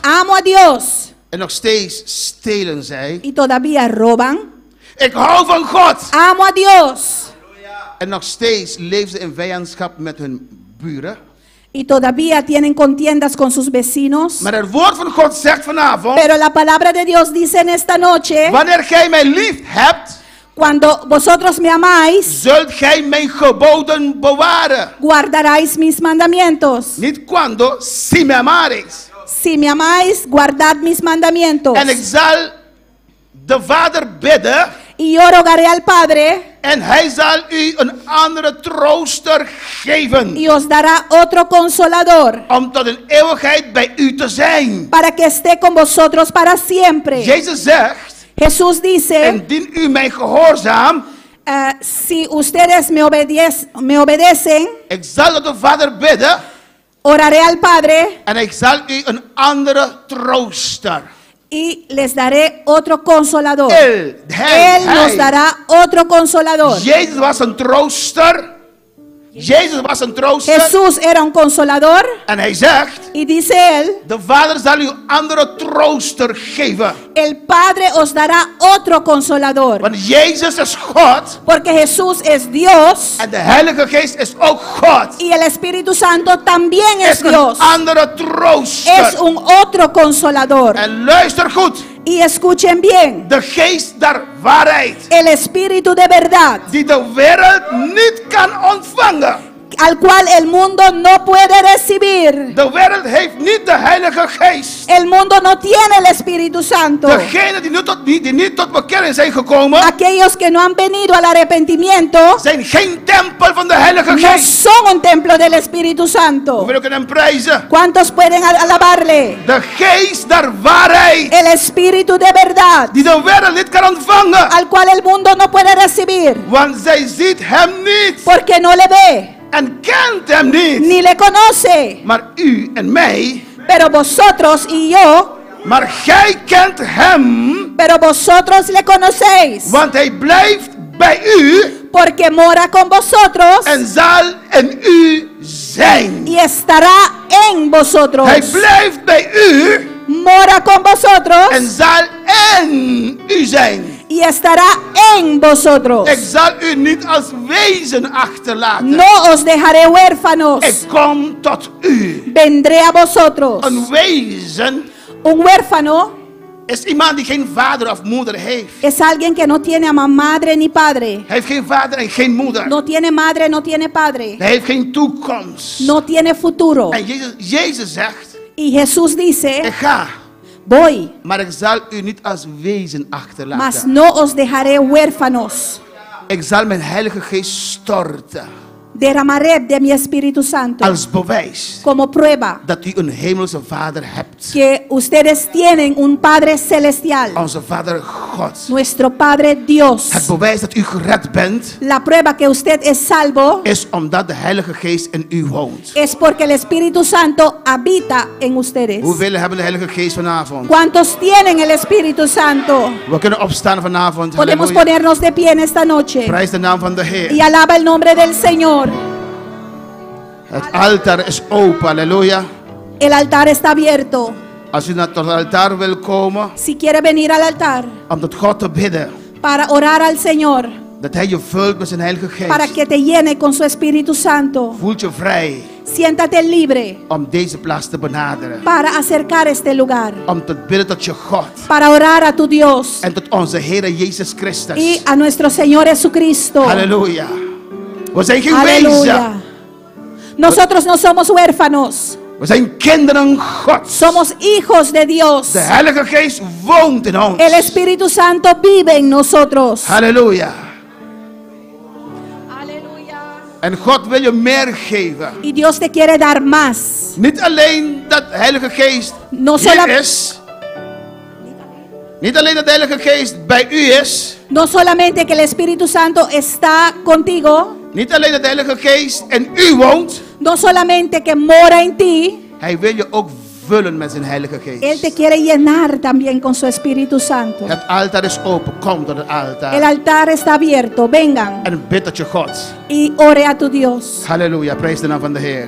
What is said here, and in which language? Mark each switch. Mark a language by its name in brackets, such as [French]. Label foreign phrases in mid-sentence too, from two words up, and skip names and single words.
[Spanish] Amo a Dios [Dutch] En nog steeds stelen zij. [Spanish] y todavía roban. [Dutch] Ik hou van God. [Spanish] Amo a Dios [Dutch] En nog steeds leven ze in vijandschap met hun buren. [Spanish] y todavía tienen contiendas con sus vecinos. [Dutch] Maar het woord van God zegt vanavond. [Spanish] Pero la palabra de Dios dice en esta noche, [Dutch] Wanneer gij mij lief hebt, [Spanish] cuando vosotros me amáis, [Dutch] zult gij mijn geboden bewaren. [Spanish] guardaréis mis mandamientos. Niet cuando, si me amareis. Si me amáis, guardad mis mandamientos. [Dutch] En ik zal de Vader bidden. [Spanish] Y yo rogaré al Padre [Dutch] En hij zal u een andere trooster geven. [Spanish] y os dará otro consolador [Dutch] Om tot een eeuwigheid bij u te zijn. [Spanish] para que esté con vosotros para siempre. [Dutch] Jezus zegt, [Spanish] Jesús dice, [Dutch] indien u mij gehoorzaam, [Spanish] si ustedes me obedecen, [Dutch] ik zal tot de Vader bidden. [Spanish] oraré al Padre [Dutch] En ik zal u een andere trooster. [Spanish] y les daré otro consolador. Él Nos dará otro consolador. [Dutch] Jezus was een trooster. Jezus was een trooster. [Spanish] Jesús era un consolador [Dutch] En hij zegt, [Spanish] y dice él, [Dutch] de Vader zal u andere trooster geven. [Spanish] el Padre os dará otro consolador. [Dutch] Want Jezus is God. [Spanish] Porque Jesús es Dios [Dutch] En de Heilige Geest is ook God. [Spanish] y el Espíritu Santo también es [Dutch] Is een [Spanish] Dios. [Dutch] andere trooster. [Spanish] Es un otro consolador. [Dutch] En luister goed. [Spanish] Y escuchen bien, [Dutch] De geest der waarheid. [Spanish] el Espíritu de verdad, [Dutch] Die de wereld niet kan ontvangen. [Spanish] al cual el mundo no puede recibir. [Dutch] De wereld heeft niet de Heilige Geest. [Spanish] El mundo no tiene el Espíritu Santo. [Dutch] Degenen die niet tot bekering zijn gekomen, [Spanish] Aquellos que no han venido al arrepentimiento [Dutch] zijn geen tempel van de Heilige [Spanish] no [Dutch] Geest. [Spanish] son un templo del Espíritu Santo. [Dutch] Hoeveel kunnen hem prijzen? [Spanish] ¿Cuántos pueden alabarle? [Dutch] De geest der waarheid. [Spanish] El Espíritu de verdad, [Dutch] Die de wereld niet kan ontvangen. [Spanish] al cual el mundo no puede recibir, [Dutch] Want zij ziet hem niet. [Spanish] porque no le ve, [Dutch] En kent hem niet. [Spanish] ni le conoce. [Dutch] Maar u en mij. [Spanish] Pero vosotros y yo, [Dutch] Maar gij kent hem. [Spanish] pero vosotros le conocéis, [Dutch] Want hij blijft bij u. [Spanish] porque mora con vosotros [Dutch] En zal in u zijn. [Spanish] y estará en vosotros. [Dutch] Hij blijft bij u. [Spanish] Mora con vosotros [Dutch] En zal in u zijn. [Spanish] y estará en vosotros. [Dutch] Ik zal u niet als wezen achterlaten. [Spanish] No os dejaré huérfanos, [Dutch] Ik kom tot u. [Spanish] vendré a vosotros. [Dutch] Een wezen [Spanish] Un huérfano [Dutch] is iemand die geen vader of moeder heeft. [Spanish] es alguien que no tiene a madre ni padre. [Dutch] Hij heeft geen vader en geen moeder. [Spanish] No tiene madre, no tiene padre. [Dutch] Hij heeft geen toekomst. [Spanish] No tiene futuro. [Dutch] En Jezus zegt, [Spanish] Y Jesús [Dutch] ik [Spanish] dice, [Dutch] ga, [Spanish] voy, [Dutch] maar ik zal u niet als wezen [Spanish] mas [Dutch] achterlaten. [Spanish] no os dejaré huérfanos. [Dutch] Ik zal mijn Heilige Geest storten. [Spanish] Derramaré de mi Espíritu Santo [Dutch] Als bewijs [Spanish] como prueba [Dutch] dat u een hemelse vader hebt. [Spanish] que ustedes tienen un Padre celestial, [Dutch] Onze vader God. [Spanish] nuestro Padre Dios. [Dutch] Het bewijs dat u gered bent, [Spanish] La prueba que usted es salvo [Dutch] is omdat de Heilige Geest in u woont. [Spanish] es porque el Espíritu Santo habita en ustedes. [Dutch] Hoeveel hebben de Heilige Geest vanavond? [Spanish] ¿Cuántos tienen el Espíritu Santo? [Dutch] We kunnen opstaan vanavond. [Spanish] Podemos [Dutch] Halleluja. [Spanish] ponernos de pie en esta noche [Dutch] Prijs de naam van de [Spanish] y [Dutch] Heer. [Spanish] alaba el nombre del Señor. [Dutch] Het altaar is open. Halleluja. [Spanish] El altar está abierto. [Dutch] Als u naar het altaar wil komen [Spanish] Si quiere venir al altar [Dutch] om tot God te bidden, [Spanish] para orar al Señor, [Dutch] dat Hij je vult met zijn Heilige [Spanish] para [Dutch] Geest, [Spanish] que te llene con su Espíritu Santo, [Dutch] voelt je vrij [Spanish] siéntate libre [Dutch] om deze plaats te benaderen. [Spanish] para acercar este lugar, [Dutch] Om te bidden tot je God [Spanish] para orar a tu Dios [Dutch] en tot onze Heer Jezus Christus. [Spanish] y a nuestro Señor Jesucristo. [Dutch] Halleluja. We zijn geen [Spanish] Aleluya. [Dutch] wezen. [Spanish] Nosotros no somos huérfanos, [Dutch] We zijn kinderen Gods. [Spanish] somos hijos de Dios. [Dutch] De Heilige Geest woont in ons. [Spanish] El Espíritu Santo vive en nosotros. [Dutch] Halleluja. [Spanish] Aleluya. [Dutch] En God wil je meer geven. [Spanish] Y Dios te quiere dar más. [Dutch] Niet alleen dat de Heilige Geest [Spanish] No [Dutch] hier [Spanish] sola- [Dutch] is. Niet alleen dat de Heilige Geest bij u is. [Spanish] No solamente que el Espíritu Santo está contigo, [Dutch] Niet alleen dat de Heilige Geest in u woont. [Spanish] No solamente que mora en ti, [Dutch] Hij wil je ook vullen met zijn Heilige [Spanish] Él [Dutch] Geest. [Spanish] te quiere llenar también con su Espíritu Santo. [Dutch] Het altaar is open. Kom tot het [Spanish] El [Dutch] altaar. [Spanish] altar está abierto. Vengan [Dutch] En bid tot je God. [Spanish] y ore a tu Dios. [Dutch] Halleluja. Prijs de naam van de Heer.